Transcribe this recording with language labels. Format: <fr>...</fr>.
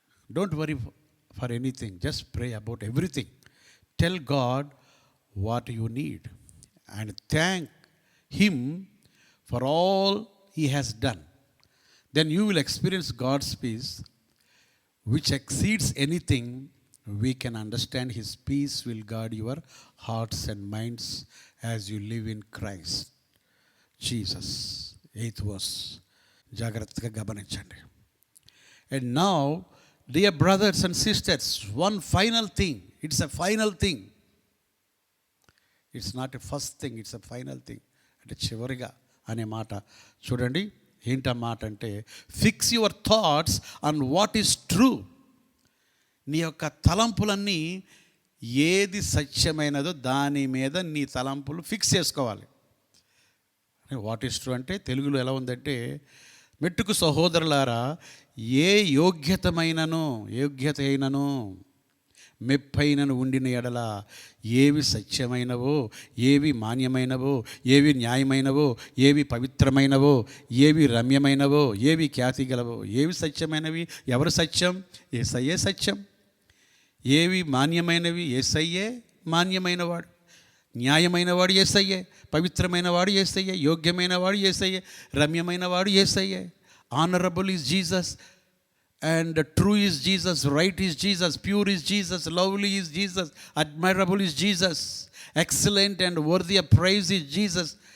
<en>Don't worry for anything, just pray about everything. Tell God what you need and thank him for all he has done. Then you will experience God's peace which exceeds anything we can understand. His peace will guard your hearts and minds as you live in Christ Jesus. 8th verse.</en> <te>జాగ్రత్తగా గమనించండి.</te> <en>And now, dear brothers and sisters, one final thing. It's a final thing. It's not a first thing, it's a final thing.</en> <te>అంటే చివరిగా అనే మాట చూడండి. ఏంట మాట అంటే,</te> <en>Fix your thoughts on what is true.</en> <te>నీ యొక్క తలంపులన్నీ ఏది సత్యమైనదో దాని మీద నీ తలంపులు ఫిక్స్ చేసుకోవాలి.</te> <en>what is true</en> <te>అంటే తెలుగులో ఎలా ఉందంటే, మెట్టుకు సహోదరులారా, ఏ యోగ్యత అయినను మెప్పైనను ఉండిన ఎడల, ఏవి సత్యమైనవో, ఏవి మాన్యమైనవో, ఏవి న్యాయమైనవో, ఏవి పవిత్రమైనవో, ఏవి రమ్యమైనవో, ఏవి ఖ్యాతి గలవో, ఏవి సత్యమైనవి, ఎవరు సత్యం? యేసయ్యే సత్యం. ఏవి మాన్యమైనవి, యేసయ్యే మాన్యమైనవాడు. న్యాయమైనవాడు యేసయ్యే, పవిత్రమైనవాడు యేసయ్యే, యోగ్యమైనవాడు యేసయ్యే, రమ్యమైనవాడు యేసయ్యే.</te> <en>Honourable is Jesus, and true is Jesus, right is Jesus, pure is Jesus, lovely is Jesus, admirable is Jesus, excellent and worthy of praise is Jesus.</en>